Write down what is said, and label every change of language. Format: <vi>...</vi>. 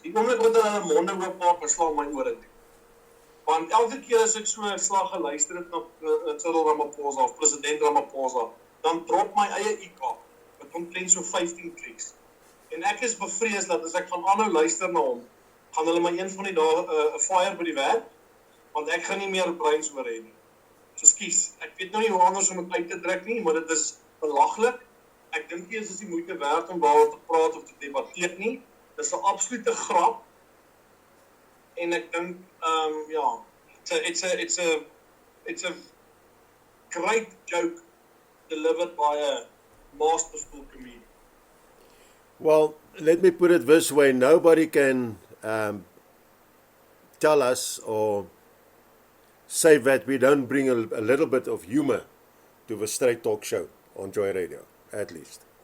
<af>Die oomblik wat hulle monde oopmaak, slaan my ore toe. Want elke keer as ek so 'n slag geluister het na Cyril Ramaphosa of president Ramaphosa, dan drop my eie IQ. Dit omtrent so 15 kliks. En ek is bevrees dat as ek gaan aanhou luister na hom, gaan hulle my een van die dae 'n fire by die werk, want ek gaan nie meer brains oor hê nie. So skus, ek weet nou nie hoe anders om dit uit te druk nie, maar dit is belaglik. Ek dink nie is die moeite werd om daaroor te praat of te debatteer nie. Dis 'n absolute grap. En ek dink ja,</af> <en>it's a great joke delivered by a masterful comedian. Well, let me put it this way. Nobody can tell us or say that we don't bring a little bit of humor to the Straight Talk show on Joy Radio, at least.</en>